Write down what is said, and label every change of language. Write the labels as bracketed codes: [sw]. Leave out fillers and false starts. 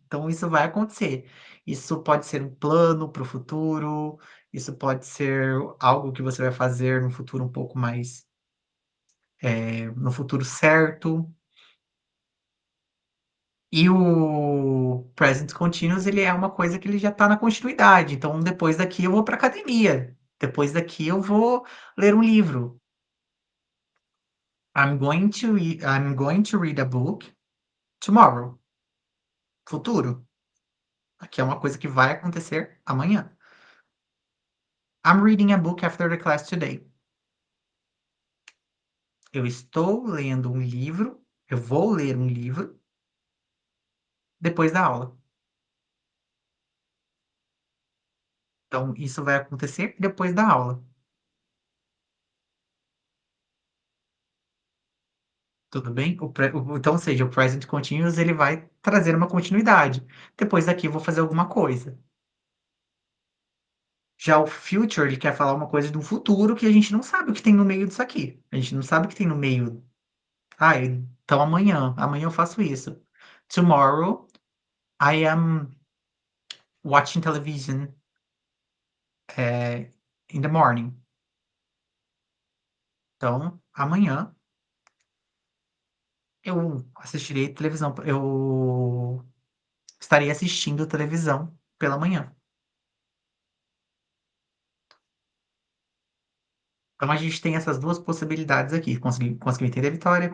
[pt] Então isso vai acontecer. Isso pode ser um plano para o futuro, isso pode ser algo que você vai fazer no futuro um pouco mais, no futuro certo. E o present continuous, ele é uma coisa que ele já está na continuidade. Então depois daqui eu vou para academia. Depois daqui eu vou ler um livro. [en] I'm going to read a book tomorrow. [pt] Futuro. Aqui é uma coisa que vai acontecer amanhã. [en] I'm reading a book after the class today. [pt] Eu estou lendo um livro, eu vou ler um livro depois da aula. Então, isso vai acontecer depois da aula. Tudo bem? Então, ou seja, o present continuous ele vai trazer uma continuidade. Depois daqui eu vou fazer alguma coisa. Já o future, ele quer falar uma coisa do futuro que a gente não sabe o que tem no meio disso aqui. A gente não sabe o que tem no meio. Ah, então amanhã eu faço isso. [en] Tomorrow I am watching television in the morning. [pt] Então, amanhã eu assistirei televisão, eu estarei assistindo televisão pela manhã. Então a gente tem essas duas possibilidades aqui. Conseguiu entender, Vitória?